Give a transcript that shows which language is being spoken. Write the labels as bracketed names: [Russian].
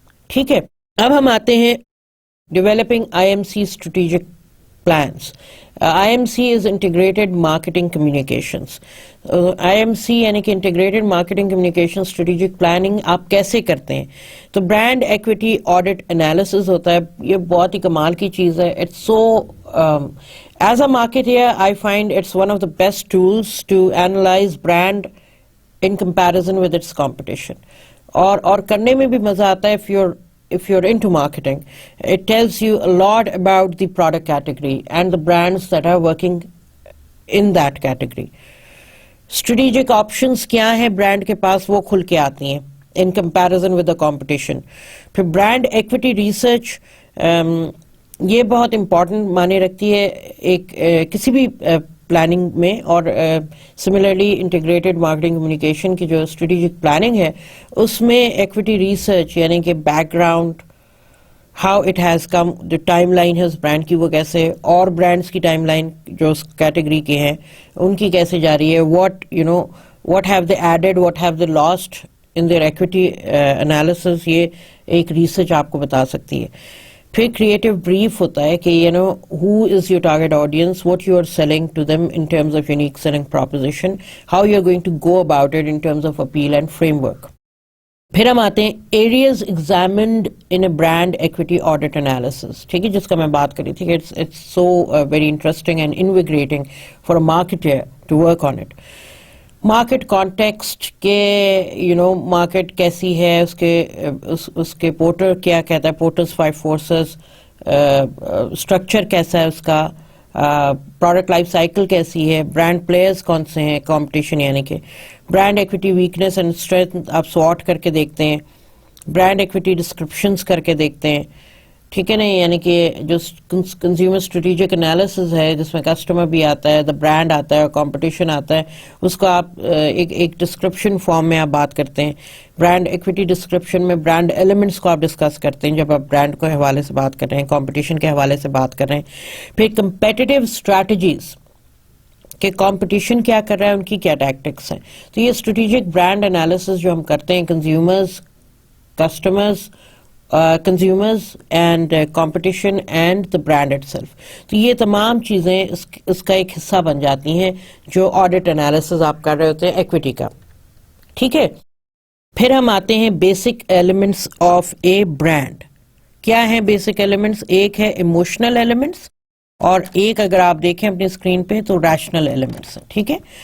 [Urdu] ٹھیک ہے, اب ہم آتے ہیں [English] developing IMC strategic plans. IMC is integrated marketing communications. [Urdu] IMC یعنی کہ integrated marketing communication strategic planning آپ کیسے کرتے ہیں. تو برانڈ ایکویٹی آڈٹ انالیسز ہوتا ہے, یہ بہت ہی کمال کی چیز ہے. [English] it's so as a marketer I find it's one of the best tools to analyse brand in comparison with its competition, [Urdu] اور کرنے میں بھی مزہ آتا ہے. [English] if you're into marketing, it tells you a lot about the product category and the brands that are working in that category. [Urdu] Strategic options کیا ہیں brand کے پاس, وہ کھل کے آتی ہیں [English] in comparison with the competition. [Urdu] پھر برانڈ ایکویٹی ریسرچ, یہ بہت امپورٹنٹ معنی رکھتی ہے ایک کسی بھی پلاننگ میں, اور سملرلی انٹیگریٹڈ مارکیٹنگ کمیونیکیشن کی جو اسٹریٹجک پلاننگ ہے اس میں ایکویٹی ریسرچ یعنی کہ back ground, [English] how it has come, [Urdu] جو ٹائم لائن ہے اس برانڈ کی وہ کیسے, اور برانڈس کی ٹائم لائن جو اس کیٹیگری کے ہیں ان کی کیسے جا رہی ہے, [English] what have they added, what have they lost in their equity analysis, [Urdu] یہ ایک ریسرچ آپ کو بتا سکتی ہے. پھر کریٹو بریف ہوتا ہے کہ [English] who is your target audience, what you are selling to them in terms of unique selling proposition, how you are going to go about it in terms of appeal and framework. [Urdu] پھر ہم آتے ہیں [English] areas examined in a brand equity audit analysis. [Urdu] ٹھیک ہے, جس کا میں بات کری تھی کہ [English] it's so very interesting and invigorating for a marketer to work on it. [Urdu] Market context کے مارکیٹ کیسی ہے, اس کے پورٹر کیا کہتا ہے, پورٹرز 5 فورسز, اسٹرکچر کیسا ہے اس کا, پروڈکٹ لائف سائیکل کیسی ہے, برانڈ پلیئرز کون سے ہیں, کمپٹیشن یعنی کہ brand equity weakness and strength آپ سواٹ کر کے دیکھتے ہیں, برانڈ ایکویٹی ڈسکرپشنز کر کے دیکھتے ہیں. ٹھیک ہے نا, یعنی کہ جو کنزیومر اسٹریٹجک انالیسز ہے جس میں کسٹمر بھی آتا ہے, دا برانڈ آتا ہے اور کمپٹیشن آتا ہے, اس کو آپ ایک ڈسکرپشن فارم میں آپ بات کرتے ہیں. برانڈ ایکویٹی ڈسکرپشن میں برانڈ ایلیمنٹس کو آپ ڈسکس کرتے ہیں جب آپ برانڈ کے حوالے سے بات کر رہے ہیں, کمپٹیشن کے حوالے سے بات کر رہے ہیں. پھر کمپیٹیٹیو اسٹریٹجیز کہ کمپٹیشن کیا کر رہا ہے, ان کی کیا ٹیکٹکس ہیں. تو یہ اسٹریٹجک برانڈ انالیسز جو ہم کرتے ہیں consumers, customers [English] consumers and competition and the brand itself. [Urdu] تو یہ تمام چیزیں اس کا ایک حصہ بن جاتی ہیں جو آڈٹ انالیسز آپ کر رہے ہوتے ہیں ایکویٹی کا. ٹھیک ہے. پھر ہم آتے ہیں basic elements of a brand. کیا ہیں بیسک ایلیمنٹس؟ ایک ہے ایموشنل ایلیمنٹس اور ایک اگر آپ دیکھیں اپنی اسکرین پہ تو ریشنل ایلیمنٹس ہیں. ٹھیک ہے.